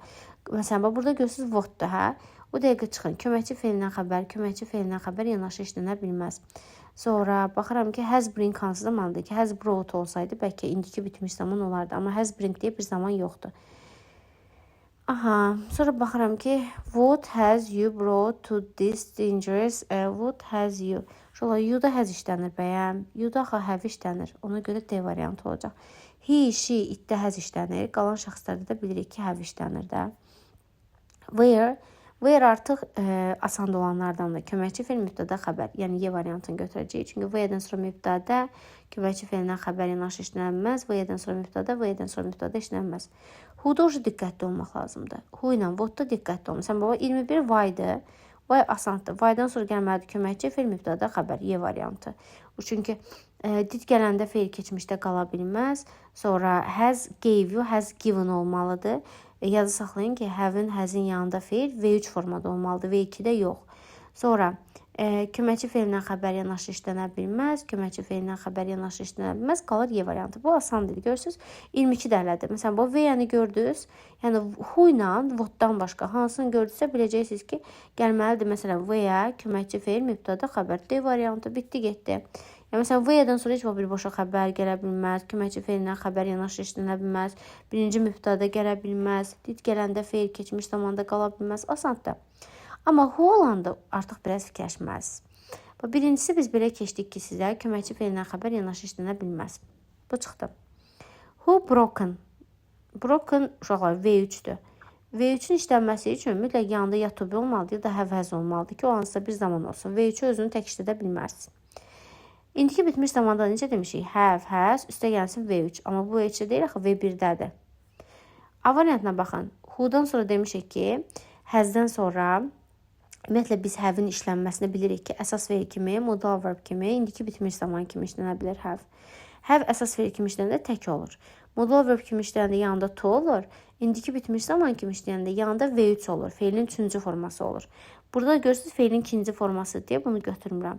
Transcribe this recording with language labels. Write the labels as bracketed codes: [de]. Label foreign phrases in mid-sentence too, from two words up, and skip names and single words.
[az] Məsələn, burada görürsünüz what-dur, hə? O dəqiqə çıxın. Köməkçi fe'llə xəbər yanaşı işlənə bilməz. Sonra baxıram ki, [en] has bring [az] hansı zamandır ki, [en] has brought [az] olsaydı bəlkə indiki bitmiş zaman olardı. Amma [en] has bring [az] deyə bir zaman yoxdur. Aha, sonra baxıram ki, [en] what has you brought to this dangerous, what has you? [az] Şola, you-da has işlənir bəyəm, you-da have işlənir. Ona görə D variantı olacaq. [en] He, she, [az] it-də has işlənir. Qalan şəxslərdə də bilirik ki, have işlənir də. Where artıq asan olanlardandır. Köməkçi fe'l, mübtəda, xəbər. Yəni Y variantını götürəcəyik. Çünki where-dən sonra mübtəda, köməkçi fe'llə xəbər yanaşı işlənməz. Where-dən sonra mübtəda işlənməz. Who-da diqqətli olmaq lazımdır. Who ilə what-da diqqətli olmaq. Məsələn, baba 21 why-dır. Why asandır. Why-dan sonra gəlməlidir köməkçi fe'l, mübtəda, xəbər. Y variantı. Çünki did gələndə fe'l keçmişdə qala bilməz. [en] Sonra has gave you, has given olmalıdır. [az] Yazı saxlayın ki, have-in, has-in yanında fe'l V3 formada olmalıdır, V2-də yox. Sonra köməkçi fe'llə xəbər yanaşı işlənə bilməz, qalır Y variantı. Bu asandır, görürsünüz. 22 dəhlədir. Məsələn, bu V-yəni gördünüz. Yəni, who ilə what-dan başqa hansını gördünüzsə, biləcəksiniz ki, gəlməlidir. Məsələn, V-yə köməkçi fe'l, mübtəda, xəbər. D variantı bitdi, getdi. Yəni, məsələn, V-dən sonra heç birbaşa xəbər gələ bilməz, köməkçi fe'llə xəbər yanaşı işlənə bilməz, birinci mübtəda gələ bilməz, did gələndə fe'l keçmiş zamanda qala bilməz, asandır. Amma who olanda artıq biraz fikirləşməz. Birincisi biz belə keçdik ki, sizə köməkçi fe'llə xəbər yanaşı işlənə bilməz. Bu çıxdı. [en] Who broken? [az] Broken uşaqlar V3-dür. V3-ün işlənməsi üçün mütləq yanında ya [en] to be [az] olmalıdır, ya da [en] have has [az] olmalıdır ki, o hansısa bir zaman olsun. V3-ü özünü tək işlədə bilməz. İndiki bitmiş zamanda necə demişik? [en] Have, has, [az] üstə gəlsin V3. Amma bu V3-də deyil, axı V1-dədir. A variantına baxın. Who-dan sonra demişik ki, has-dən sonra ümumiyyətlə biz have-in işlənməsini bilirik ki, əsas verb kimi, modal verb kimi, indiki bitmiş zaman kimi işlənə bilər have. Have əsas verb kimi işləyəndə tək olur. Modal verb kimi işləyəndə yanında to olur. İndiki bitmiş zaman kimi işləyəndə yanında V3 olur. Feilin 3-cü forması olur. Burada görürsünüz feilin 2-ci forması deyə bunu götürmürəm.